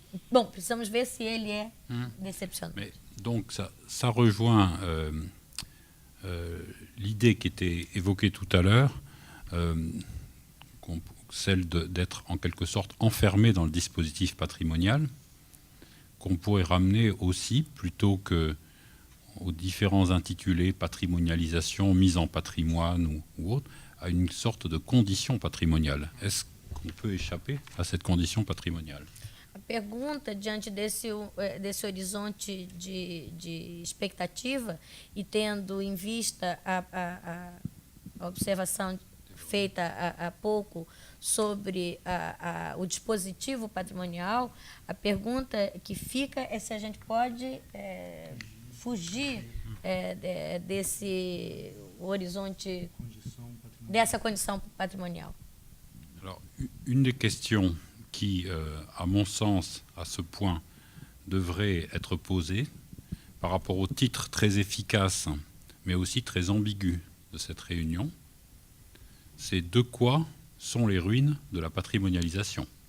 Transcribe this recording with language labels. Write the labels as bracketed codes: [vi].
[pt] Bom, precisamos ver se ele é decepcionante. [fr] Mais, donc ça rejoint l'idée qui était évoquée tout à l'heure, celle d'être en quelque sorte enfermé dans le dispositif patrimonial, qu'on pourrait ramener aussi, plutôt que aux différents intitulés patrimonialisation, mise en patrimoine ou autre, à une sorte de condition patrimoniale. Est-ce qu'on peut échapper à cette condition patrimoniale? [pt] A pergunta, diante desse horizonte de expectativa e tendo em vista a observação feita há pouco sobre o dispositivo patrimonial, a pergunta que fica é se a gente pode fugir desse horizonte, dessa condição patrimonial. [fr] Alors, une des questions qui, à mon sens, à ce point, devrait être posée par rapport au titre très efficace, mais aussi très ambigu de cette réunion, c'est de quoi sont les ruines de la patrimonialisation.